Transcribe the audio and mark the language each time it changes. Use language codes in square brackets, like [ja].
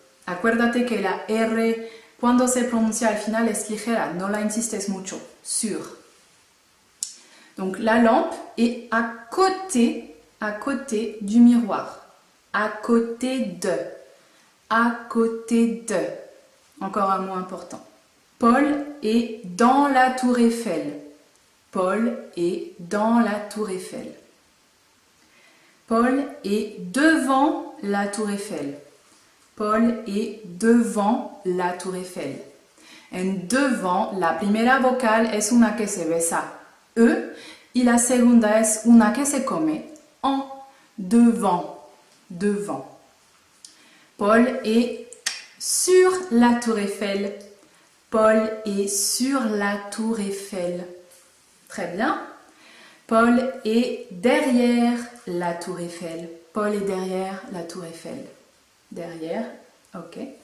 [es] Acuérdate que la R, cuando se pronuncia al final, es ligera, no la insistes mucho. [fr] Sur. Donc la lampe est à côté du miroir. À côté de. À côté de. Encore un mot important. Paul est dans la tour Eiffel. Paul est dans la tour Eiffel. Paul est devant la tour Eiffel. Paul est devant la tour Eiffel. [es] En devant, la primera vocal es una que se besa, E, y la segunda es una que se come, en, devant, devant. [fr] Paul est sur la tour Eiffel. Paul est sur la tour Eiffel. Très bien. Paul est derrière la tour Eiffel. Paul est derrière la tour Eiffel. Derrière, ok.